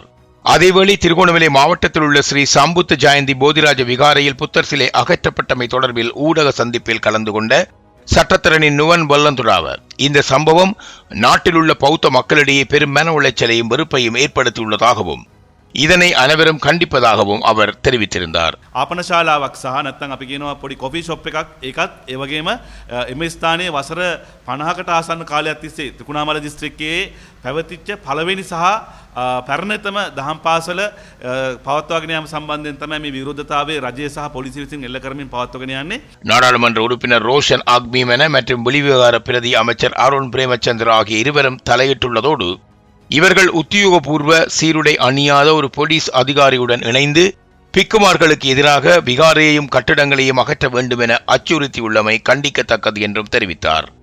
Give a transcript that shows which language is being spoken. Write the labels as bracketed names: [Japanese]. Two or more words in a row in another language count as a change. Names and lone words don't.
[Tamil] அதேவேளை திருகோணமலை மாவட்டத்தில் உள்ள ஸ்ரீ சம்புத்த ஜெயந்தி போதிராஜ விகாரையில் புத்தர் சிலை அகற்றப்பட்டமை தொடர்பில் ஊடக சந்திப்பில் கலந்து கொண்ட சட்டத்தரணி நுவன் பொல்லந்துடாவ இந்த சம்பவம் நாட்டில் உள்ள பௌத்த மக்களிடையே பெரும் மன உளைச்சலையும் வெறுப்பையும் ஏற்படுத்தியுள்ளதாகவும் இதனை அனைவரும் கண்டிப்பதாகவும் அவர் தெரிவித்திருந்தார். [Sinhala] ආපනශාලාවක් සහ නැත්නම් අපි කියනවා පොඩි [English] coffee shop [Sinhala] එකක් ඒකත් ඒ වගේම එම ස්ථානයේ වසර 50කට ආසන්න කාලයක් තිස්සේ ත්‍රිකුණාමල දිස්ත්‍රික්කයේ පැවතිච්ච පළවෙනි සහ පැරණිතම දහම් පාසල පවත්වාගෙන යාම සම්බන්ධයෙන් තමයි මේ විරෝධතාවයේ රජය සහ පොලිසිය විසින් එල්ල කරමින් පවත්වාගෙන යන්නේ. [Tamil] நாடாளுமன்ற உறுப்பினர் ரோஷன் ஆக்மீமென மற்றும் வெளிவிவகார பிரதி அமைச்சர் அருண் பிரேமச்சந்திர ஆகிய இருவரும் தலையிட்டுள்ளதோடு இவர்கள் உத்தியோகபூர்வ சீருடை அணியாத ஒரு போலீஸ் அதிகாரியுடன் இணைந்து பிக்குமார்களுக்கு எதிராக விகாரையையும் கட்டிடங்களையும் அகற்ற வேண்டும் என அச்சுறுத்தியுள்ளமை கண்டிக்கத்தக்கது என்றும் தெரிவித்தார்.